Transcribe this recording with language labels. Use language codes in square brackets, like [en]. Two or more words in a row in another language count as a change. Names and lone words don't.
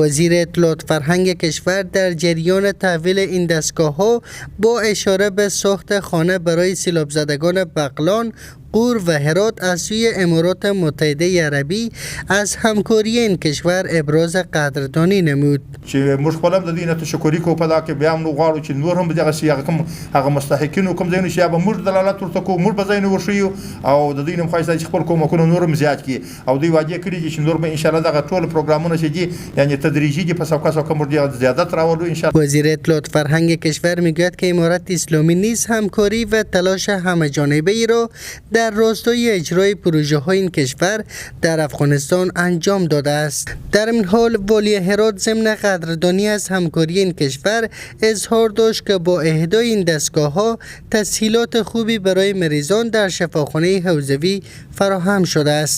[fa] وزیر اطلاعات فرهنگ کشور در جریان تحویل این دستگاه‌ها با اشاره به ساخت خانه برای سیلاب زدگان بغلان، غور و هرات از سوی امارات متحده عربی از همکاری این کشور ابراز قدردانی نمود. [ps] چې موږ خپل د دې نه تشکرې کوو په دا کې بیا موږ غواړو چې نور هم دغه شي هغه مستحقینو کوم ځایونه چې به موږ دلالت ورته کوو، موږ به ځایونه وښیو او د دې نه خواهش چې خپل کومکونه نور هم زیات کړي او دوی وعده کړي چې نور به [ar] ان شاء الله [ps] دغه ټول پروګرامونه چې دي یعنی تدریجی دي پس او کس کوم زیادت راوړو [ar] ان شاء الله. [fa] وزیر اطلاعات فرهنگ کشور میگوید که امارت اسلامی نیز همکاری و تلاش همه‌جانبه ای را در راستای اجرای پروژه های این کشور در افغانستان انجام داده است. در این حال والی هرات ضمن قدردانی از همکاری این کشور اظهار داشت که با اهدای این دستگاه ها تسهیلات خوبی برای مریضان در شفاخانه حوزوی فراهم شده است.